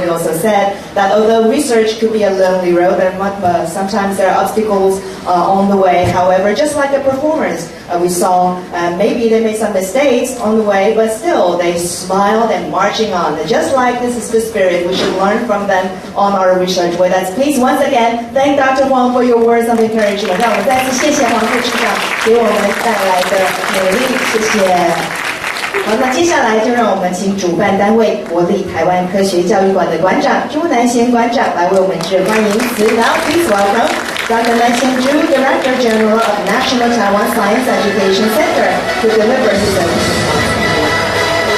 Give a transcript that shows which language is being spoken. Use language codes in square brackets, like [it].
[en] He also said that although research could be a lonely road, and sometimes there are obstacles on the way. However, just like the performers we saw, maybe they made some mistakes on the way, but still they smiled and marching on. Just like this is the spirit, we should learn from them on our research way. Let's please once again thank Dr. Huang for your words of encouragement. [zh] 让我们再次谢谢黄副署长给我们带来的努力，谢谢。好，那接下来就让我们请主办单位国立台湾科学教育馆的馆长朱南贤馆长来为我们致欢迎词。 [en] Now please welcome Dr. Nanxian Zhu, Director General of National Taiwan Science Education Center, to deliver his opening.